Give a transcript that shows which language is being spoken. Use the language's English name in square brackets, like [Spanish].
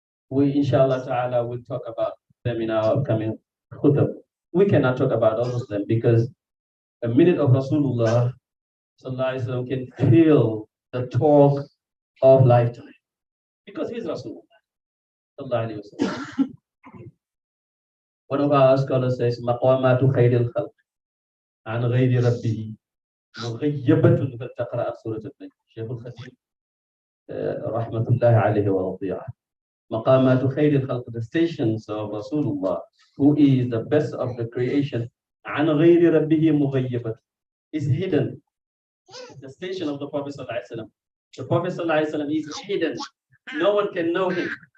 [English] We, inshallah ta'ala, will talk about them in our upcoming khutbah. We cannot talk about all of them because a minute of Rasulullah can fill the talk of lifetime, because he's Rasulullah. One of our scholars says, [Arabic] مقامات خير الخلق عن غير ربه مغيبة فلتقرأ سورة النجم. شيخ الخديم رحمة الله عليه ورضي عنه. مقامات خير الخلق, [English] the stations of Rasulullah, who is the best of the creation, [Arabic] عن غير ربه مغيبة, [English] is hidden. The station of the Prophet ﷺ. The Prophet ﷺ is hidden. No one can know him.